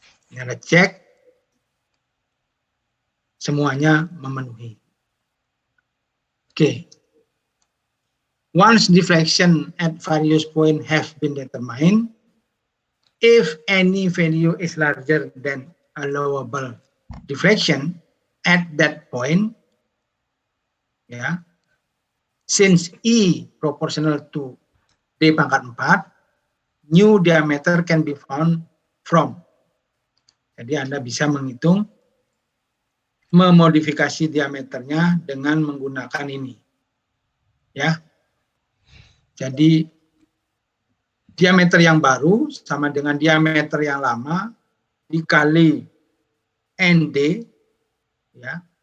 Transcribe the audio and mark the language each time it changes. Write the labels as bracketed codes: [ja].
[id] Ini Anda cek semuanya memenuhi. Oke. [en] Once deflection at various points have been determined, if any value is larger than allowable deflection at that point, ya, since E proportional to D [id] pangkat 4, [en] new diameter can be found from. [id] Jadi Anda bisa menghitung, memodifikasi diameternya dengan menggunakan ini, ya. Jadi diameter yang baru sama dengan diameter yang lama dikali ND, ya.